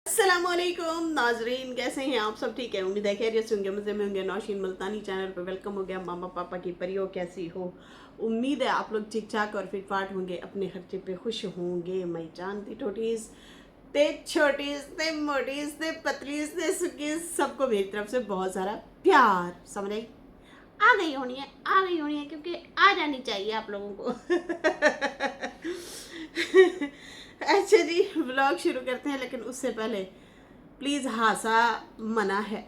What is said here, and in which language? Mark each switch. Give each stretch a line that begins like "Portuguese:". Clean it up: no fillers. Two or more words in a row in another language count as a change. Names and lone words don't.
Hindi: अस्सलामुअलैकुम नाजरीन, कैसे हैं आप सब? ठीक है, उम्मीद है खैरियत से होंगे, मज़े में होंगे। नौशीन मुल्तानी चैनल पर वेलकम हो गया। मामा पापा की परियों कैसी हो? उम्मीद है आप लोग ठीक ठाक और फिट फाट होंगे, अपने खर्चे पे खुश होंगे। मैं जानती टोटीज ते छोटीज ते मोटीज ते पतलीज ते सुकीज सबको मेरी तरफ से बहुत सारा प्यार। समझ आई? आ गई होनी है, आ गई होनी है, क्योंकि आ जानी चाहिए आप लोगों को। अच्छा जी, व्लॉग शुरू करते हैं, लेकिन उससे पहले प्लीज़ हासा मना है।